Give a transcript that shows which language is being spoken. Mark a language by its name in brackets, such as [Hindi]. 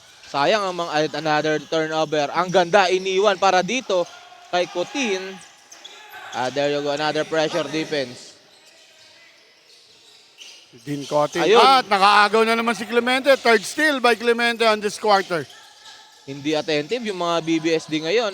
[Filipino] Sayang ang mga another turnover. Ang ganda, iniwan para dito kay Cotin. [English] There you go, another pressure defense. Dean Cotin. [Filipino] Ayun. At nakaagaw na naman si Clemente. [English] Third steal by Clemente on this quarter. [Filipino] Hindi attentive yung mga BBSD ngayon.